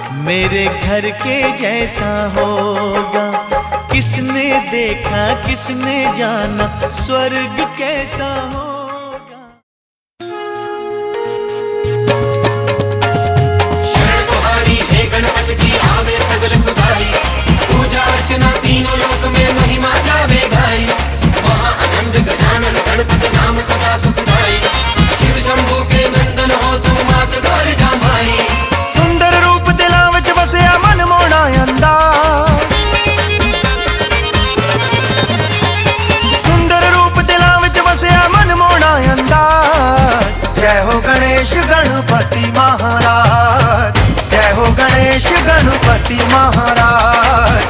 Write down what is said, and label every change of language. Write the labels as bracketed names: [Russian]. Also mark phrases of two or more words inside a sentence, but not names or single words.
[Hindi] मेरे घर के जैसा होगा। किसने देखा किसने जाना स्वर्ग कैसा होगा। गणपति जी आवे सगल खुदाई, पूजा अर्चना तीनों लोक में महिमा गावे गाई। महा आनंद गजानन गणपति नाम सदा सुखदाई। शिव शंभू के नंदन हो तुम मात गौर जामाई। [Punjabi] ਸੁੰਦਰ ਰੂਪ ਦਿਲਾਂ ਵਿਚ ਵਸਿਆ ਮਨ ਮੋਹਣਾ ਅੰਦਾਜ਼। ਸੁੰਦਰ ਰੂਪ ਦਿਲਾਂ ਵਿਚ ਵਸਿਆ ਮਨ ਮੋਹਣਾ ਅੰਦਾਜ਼। [Hindi] जय हो गणेश गणपति महाराज। जय हो गणेश गणपति महाराज।